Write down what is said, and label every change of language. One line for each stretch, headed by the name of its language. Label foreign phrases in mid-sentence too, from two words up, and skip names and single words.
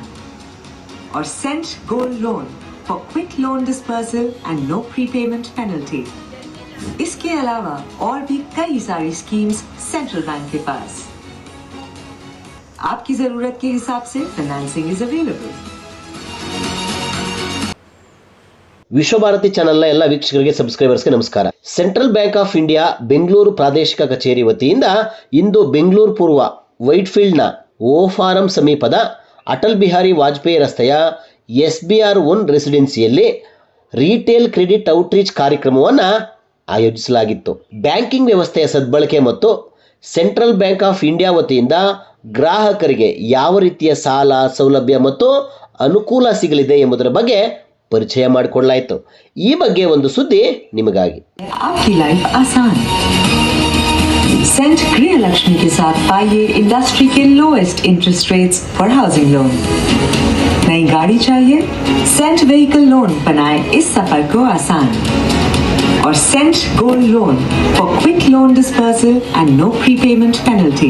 English: और Cent Gold Loan for quick loan disbursal and no prepayment penalty.
Hindi: इसके अलावा और भी कई सारी स्कीम्स सेंट्रल बैंक के पास। आपकी जरूरत के हिसाब से
English: financing is available.
Kannada: ವಿಶ್ವಭಾರತಿ ಚಾನೆಲ್ನ ಎಲ್ಲ ವೀಕ್ಷಕರಿಗೆ ಸಬ್ಸ್ಕ್ರೈಬರ್ಸ್ಗೆ ನಮಸ್ಕಾರ. ಸೆಂಟ್ರಲ್ ಬ್ಯಾಂಕ್ ಆಫ್ ಇಂಡಿಯಾ ಬೆಂಗಳೂರು ಪ್ರಾದೇಶಿಕ ಕಚೇರಿ ವತಿಯಿಂದ ಇಂದು ಬೆಂಗಳೂರು ಪೂರ್ವ ವೈಟ್ಫೀಲ್ಡ್ನ ಓ ಫಾರಂ ಸಮೀಪದ ಅಟಲ್ ಬಿಹಾರಿ ವಾಜಪೇಯಿ ರಸ್ತೆಯ SBR1 ರೆಸಿಡೆನ್ಸಿಯಲ್ಲಿ
English: retail credit outreach
Kannada: ಕಾರ್ಯಕ್ರಮವನ್ನು ಆಯೋಜಿಸಲಾಗಿತ್ತು. ಬ್ಯಾಂಕಿಂಗ್ ವ್ಯವಸ್ಥೆಯ ಸದ್ಬಳಕೆ ಮತ್ತು ಸೆಂಟ್ರಲ್ ಬ್ಯಾಂಕ್ ಆಫ್ ಇಂಡಿಯಾ ವತಿಯಿಂದ ಗ್ರಾಹಕರಿಗೆ ಯಾವ ರೀತಿಯ ಸಾಲ ಸೌಲಭ್ಯ ಮತ್ತು ಅನುಕೂಲ ಸಿಗಲಿದೆ ಎಂಬುದರ ಬಗ್ಗೆ ಪರಿಚಯ ಮಾಡಿಕೊಳ್ಳಲಾಯಿತು. ಈ ಬಗ್ಗೆ ಒಂದು ಸುದ್ದಿ ನಿಮಗಾಗಿ.
Hindi: आपकी लाइफ आसान। सेंट गृह लक्ष्मी के साथ पाइए इंडस्ट्री के
English: lowest interest rates for housing loan.
Hindi: नई गाड़ी चाहिए? सेंट व्हीकल लोन बनाए इस सफर को आसान।
English: और Cent Gold Loan for quick loan disbursal and no prepayment penalty.